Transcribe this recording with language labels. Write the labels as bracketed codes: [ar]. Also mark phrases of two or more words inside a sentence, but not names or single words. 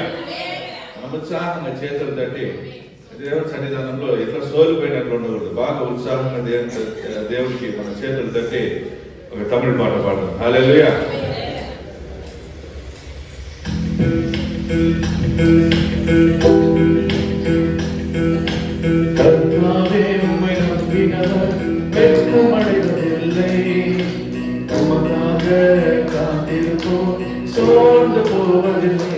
[te] మనం ఉత్సాహంగా చేతులు తట్టి దేవుని సన్నిధానంలో ఇట్లా సోలిపోయినట్లు ఉండకూడదు. బాగా ఉత్సాహంగా దేవునికి మన చేతులు తట్టి ఒక తమిళ పాట పాడదాం. హల్లెలూయా. [ta] கர்த்தாவே உம்மை நம்பினவர் வெட்கமடைவதில்லை. உமக்காக காத்திருப்போம் சோர்ந்து போவதில்லை.